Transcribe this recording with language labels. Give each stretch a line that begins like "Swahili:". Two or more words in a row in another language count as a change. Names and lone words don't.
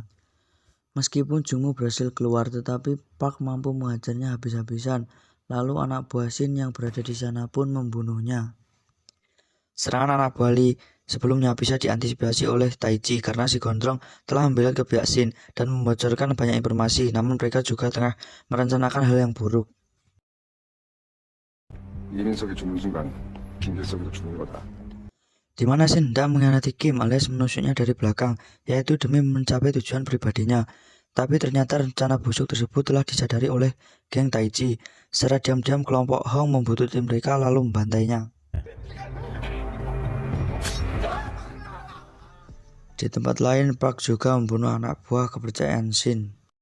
Indonesian: Meskipun Jungmo berhasil keluar, tetapi Park mampu menghajarnya habis-habisan. Lalu anak buah Shin yang berada di sana pun membunuhnya. Serangan anak buah Lee sebelumnya bisa diantisipasi oleh Taiji karena si Gondrong telah membela ke pihak Shin dan membocorkan banyak informasi. Namun mereka juga tengah merencanakan hal yang buruk.
Korean: 이민석이 죽는 순간 김길석이도 죽는 거다.
Indonesian: Di mana Shin hendak mengkhianati Kim alias menusuknya dari belakang, yaitu demi mencapai tujuan pribadinya. Tapi ternyata rencana busuk tersebut telah disadari oleh geng Taiji. Secara diam-diam kelompok Hong membuntuti mereka lalu membantainya. Di tempat lain, Park juga membunuh anak buah kepercayaan Shin.